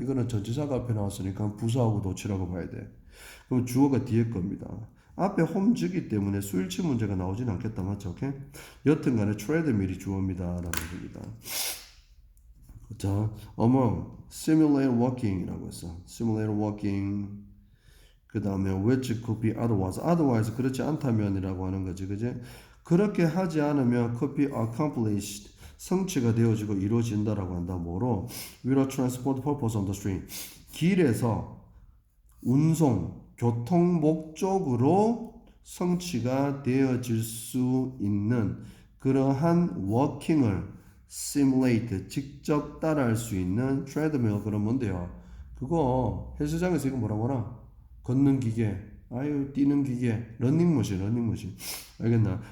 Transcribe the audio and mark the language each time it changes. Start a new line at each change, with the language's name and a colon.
Korean: 이거는 전치사가 앞에 나왔으니까 부사하고 도치라고 봐야 돼. 그럼 주어가 뒤에 겁니다. 앞에 홈즈기 때문에 수일치 문제가 나오진 않겠다. 맞죠? 오케이? 여튼간에 트레드밀이 주어입니다. 라는 겁니다.
English: 자, among, simulate walking
Korean: 이라고 했어.
English: simulate walking.
Korean: 그 다음에
English: which could be otherwise.
Korean: otherwise 그렇지 않다면이라고 하는 거지. 그지? 그렇게 하지 않으면
English: could be accomplished.
Korean: 성취가 되어지고 이루어진다라고 한다. 뭐로?
English: With a transport purpose on the street.
Korean: 길에서 운송, 교통 목적으로 성취가 되어질 수 있는 그러한 워킹을 simulate, 직접 따라할 수 있는 트레드밀. 그런 뭔데요? 그거 헬스장에서 이거 뭐라고 하나? 걷는 기계, 아유 뛰는 기계, 러닝머신. 알겠나?